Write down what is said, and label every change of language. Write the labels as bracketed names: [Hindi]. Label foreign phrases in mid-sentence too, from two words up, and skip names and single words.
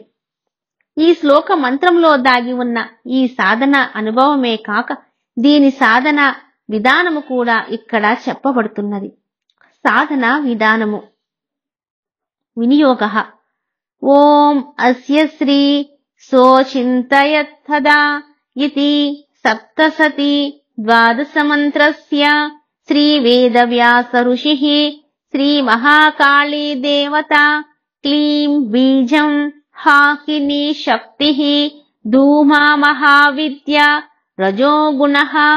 [Telugu] ఈ శ్లోక మంత్రంలో దాగి ఉన్న ఈ సాధన అనుభవమే కాక దీని సాధన విధానము కూడా ఇక్కడ చెప్పబడుతున్నది. సాధన విధానము. వినియోగః. [Sanskrit] ఓం అస్య శ్రీ సోచింతయత్తదా इति सप्तसति द्वादशमन्त्रस्य श्रीवेदव्यास ऋषिः श्रीमहाकाली देवता क्लीं बीजं हाकिनी शक्तिः धूमा महाविद्या रजोगुणः